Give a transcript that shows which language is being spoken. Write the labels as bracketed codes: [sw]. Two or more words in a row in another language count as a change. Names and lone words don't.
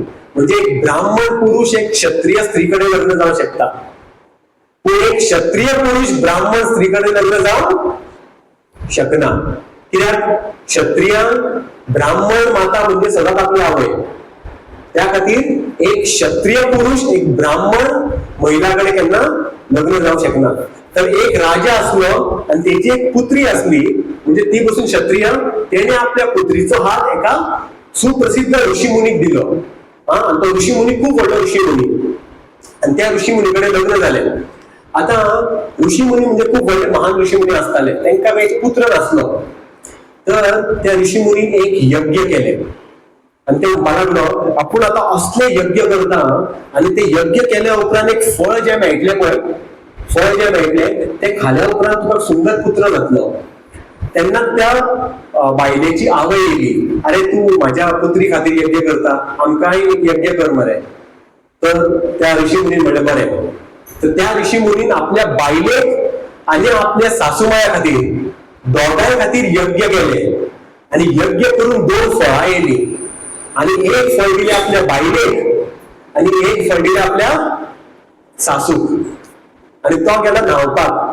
[kok] म्हणजे एक ब्राह्मण पुरुष एक क्षत्रिय स्त्रीकडे लग्न जावं शकता, पूण एक क्षत्रिय पुरुष ब्राह्मण स्त्रीकडे लग्न जावं शकना. कित्याक? क्षत्रियांक ब्राह्मण माता म्हणजे सदांच आपली आवय. त्या खातीर एक क्षत्रिय पुरुष एक ब्राह्मण महिलाकडे केन्ना लग्न जावं शकना. तर एक राजा असलो आणि त्याची एक पुत्री असली, म्हणजे ती पासून क्षत्रिय, त्याने आपल्या पुत्रीचो हात एका सुप्रसिद्ध ऋषीमुनीक दिलो. आणि तो ऋषीमुनी खूप व्हडलो ऋषीमुनी. आणि त्या ऋषी मुनीकडे लग्न झाले. आता ऋषी मुनी म्हणजे खूप व्हडले महान ऋषी मुनी असताले, त्यांना एक पुत्र नसलो. तर त्या ऋषी मुनीन एक यज्ञ केले आणि ते बाळगलो आपण आता असले यज्ञ करता आणि ते यज्ञ केल्या उपरांत एक फळ जे मेळटले पळय, फळ जे मेळटले ते खाल्या उपरांत तुका सुंदर पुत्र जातलो. त्यांना त्या बायलेची आवय येयली, अरे तू माझ्या पुत्री खातीर यज्ञ करता, आमकांय एक यज्ञ कर मरे. तर त्या ऋषी मुनीन म्हणले बरें. तर त्या ऋषी मुनीन आपल्या बायलेक आणि आपल्या सासूमाया खातीर दोगांय खातीर यज्ञ केले आणि यज्ञ करून 2 फळां येयली आणि एक फळ दिले आपल्या बायलेक आणि एक फळ दिले आपल्या सासूक आणि तो गेला न्हावपाक.